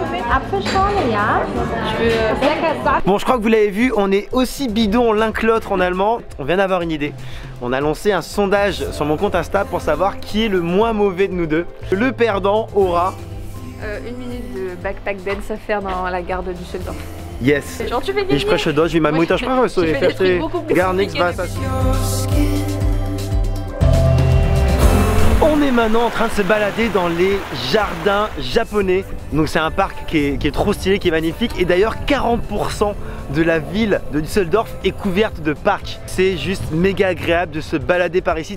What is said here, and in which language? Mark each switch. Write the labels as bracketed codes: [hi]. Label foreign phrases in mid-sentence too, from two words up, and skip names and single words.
[de] Apfelschorle, ja. [fr] Bon, je crois que vous l'avez vu, on est aussi bidon l'un que l'autre en allemand. On vient d'avoir une idée. On a lancé un sondage sur mon compte Insta pour savoir qui est le moins mauvais de nous deux. Le perdant aura... 1 minute de [en] backpack dance [fr] à faire dans la gare de Düsseldorf. Yes. Genre tu fais gagner. [de] Ich spreche Deutsch wie mein Muttersprache, so ich verstehe gar nichts was. [fr] On est maintenant en train de se balader dans les jardins japonais. Donc c'est un parc qui est trop stylé, qui est magnifique. Et d'ailleurs 40% de la ville de Düsseldorf est couverte de parcs. C'est juste méga agréable de se balader par ici.